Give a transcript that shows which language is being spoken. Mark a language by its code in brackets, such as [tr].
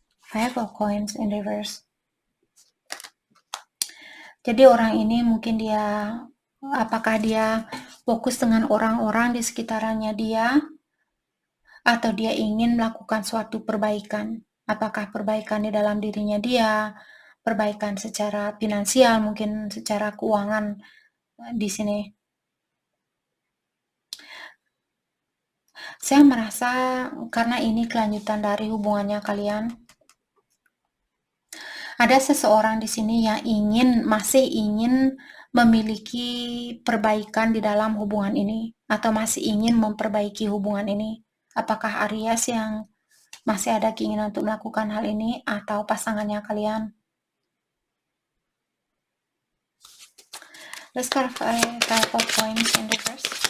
[en] Five of Coins in Reverse. [id] Jadi orang ini mungkin dia, apakah dia fokus dengan orang-orang di sekitarannya dia, atau dia ingin melakukan suatu perbaikan. Apakah perbaikan di dalam dirinya dia, perbaikan secara finansial, mungkin secara keuangan di sini. Saya merasa karena ini kelanjutan dari hubungannya kalian. Ada seseorang di sini yang masih ingin memiliki perbaikan di dalam hubungan ini atau masih ingin memperbaiki hubungan ini. Apakah Aries yang masih ada keinginan untuk melakukan hal ini atau pasangannya kalian? [en] Let's clarify type of points in reverse.